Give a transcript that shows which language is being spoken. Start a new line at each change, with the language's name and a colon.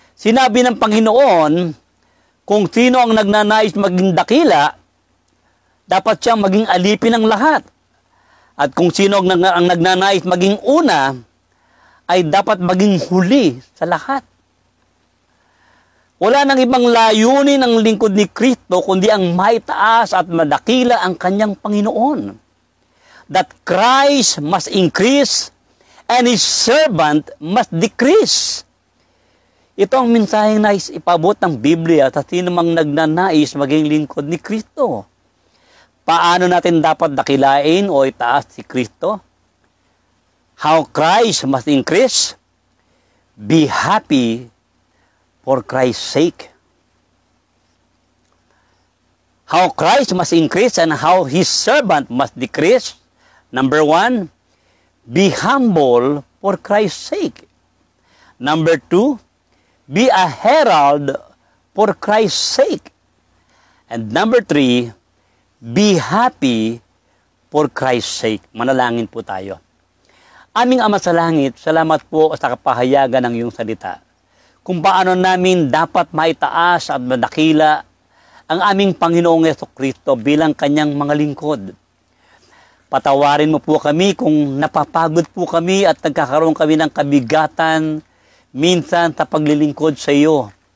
Filipino: Sinabi ng Panginoon, kung sino ang nagnanais maging dakila, dapat siyang maging alipin ng lahat. At kung sino ang nagnanais maging una, ay dapat maging huli sa lahat. Wala nang ibang layunin ng lingkod ni Kristo kundi ang maitaas at madakila ang kanyang Panginoon.
English: That Christ must increase and His servant must decrease.
Filipino: Ito ang mensaheng nais ipabot ng Biblia sa sino mang nagnanais maging lingkod ni Kristo. Paano natin dapat dakilain o itaas si Kristo?
English: How Christ must increase? Be happy for Christ's sake. How Christ must increase and how His servant must decrease? Number 1, be humble for Christ's sake. Number 2, be a herald for Christ's sake. And number 3, be happy for Christ's sake.
Filipino: Manalangin po tayo. Aming Ama sa Langit, salamat po sa kapahayagan ng iyong salita. Kung paano namin dapat maitaas at madakila ang aming Panginoong Jesucristo bilang kanyang mga lingkod. Patawarin mo po kami kung napapagod po kami at nagkakaroon kami ng kabigatan minsan sa paglilingkod sa iyo.